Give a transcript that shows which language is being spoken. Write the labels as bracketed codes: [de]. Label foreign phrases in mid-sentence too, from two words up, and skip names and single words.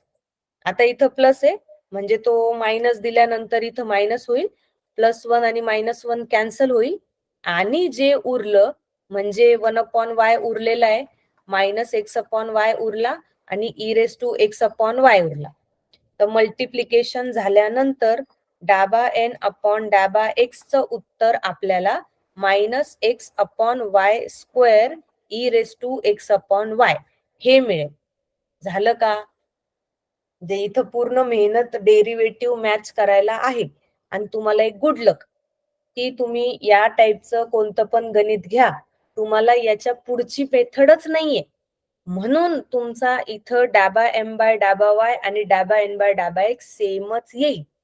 [mr] आता इथं प्लस आहे म्हणजे तो मायनस दिल्यानंतर इथं मायनस होईल, +1 आणि -1 कॅन्सल होईल आणि जे उरलं म्हणजे 1/y उरलेला आहे, -x/y उरला आणि e⁻x/y उरला. तर मल्टिप्लिकेशन झाल्यानंतर डाबा n/डाबा x चं उत्तर आपल्याला -x/y² e⁻x/y हे मिळेल. झालं का? जे इथं पूर्ण मेहनत [en] derivative match [mr] करायला आहे. आणि तुम्हाला एक [en] good luck, [mr] की तुम्ही या टाईपचं कोणतं पण गणित घ्या, तुम्हाला याच्या पुढची मेथडच नाहीये. म्हणून तुमचा इथं डाबा m/डाबा y आणि डाबा n/डाबा x सेमच येईल.